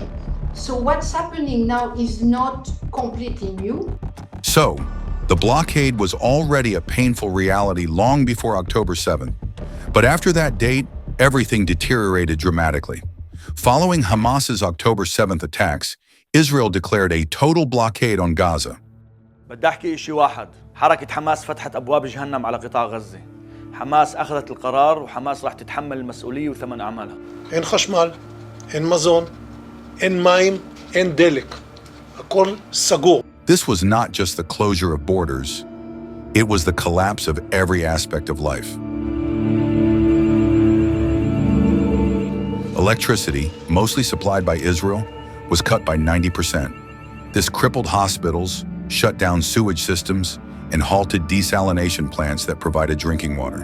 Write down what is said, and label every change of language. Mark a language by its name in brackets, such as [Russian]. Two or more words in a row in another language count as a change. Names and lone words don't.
[English] So what's happening now is not completely new. So, the blockade was already a painful reality long before October 7th. But after that date, everything deteriorated dramatically. Following Hamas's October 7th attacks, Israel declared a total blockade on Gaza. [Arabic] بدي أحكي شيء واحد، حركة حماس فتحت أبواب جهنم على قطاع غزة. حماس أخذت القرار وحماس راح تتحمل المسؤولية وثمن أعمالها. [Hebrew] אין חשמל, אין מזון, אין מים, אין דלק. הכל סגור. [English] This was not just the closure of borders. It was the collapse of every aspect of life. Electricity, mostly supplied by Israel, was cut by 90%. This crippled hospitals, shut down sewage systems, and halted desalination plants that provided drinking water.